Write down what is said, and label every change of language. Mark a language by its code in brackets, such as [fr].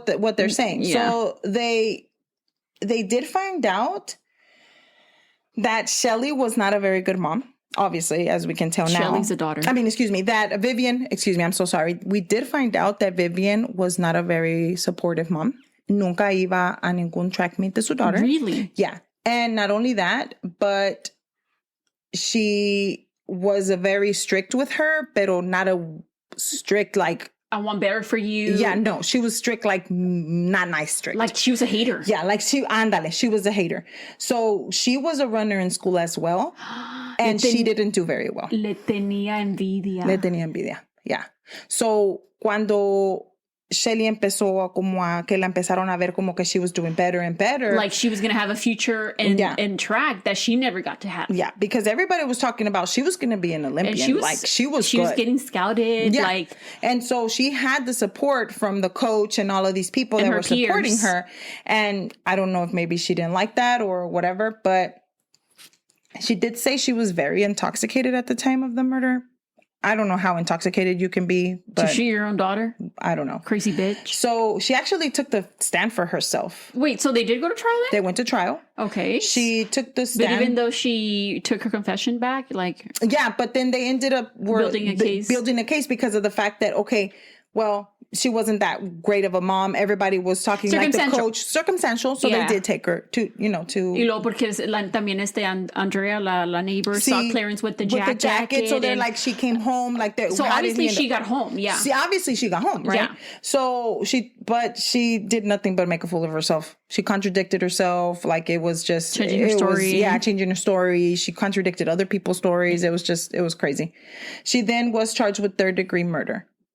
[en] what they're saying. Yeah. So they did find out that Shilie was not a very good mom, obviously, as we can tell now. Shelley's a daughter. That Vivian, I'm so sorry. We did find out that Vivian was not a very supportive mom. [es] Nunca iba a ningún track meet de su daughter. [en] Really? Yeah. And not only that, but she was a very strict with her, pero not a strict like, I want better for you. Yeah, no, she was strict, like not nice strict. Like she was a hater. Yeah, like she was a hater. So she was a runner in school as well. And she didn't do very well. [es] Le tenía envidia. [en] Yeah. [es] So cuando Shilie empezó a que la empezaron a ver como que [en] she was doing better and better. Like she was going to have a future in track that she never got to have. Yeah, because everybody was talking about she was going to be an Olympian. And she was getting scouted. Yeah. And so she had the support from the coach and all of these people that were supporting her. And I don't know if maybe she didn't like that or whatever, but she did say she was very intoxicated at the time of the murder. I don't know how intoxicated you can be, but... To shoot your own daughter? I don't know. Crazy bitch. So she actually took the stand for herself. Wait, so they did go to trial then? They went to trial. Okay. She took the stand. But even though she took her confession back, like... Yeah, but then they ended up... Building a case because of the fact that, okay, well... She wasn't that great of a mom. Everybody was talking like the coach. Circumstantial. So they did take her to. [es] Y luego porque también [en] Andrea, la neighbor, saw Clarence with the jacket. So they're like, she came home. Like so obviously she got home. Yeah. See, obviously she got home, right? Yeah. So she did nothing but make a fool of herself. She contradicted herself. Like it was just. Changing her story. Changing her story. She contradicted other people's stories. It was crazy. She then was charged with 3rd-degree murder.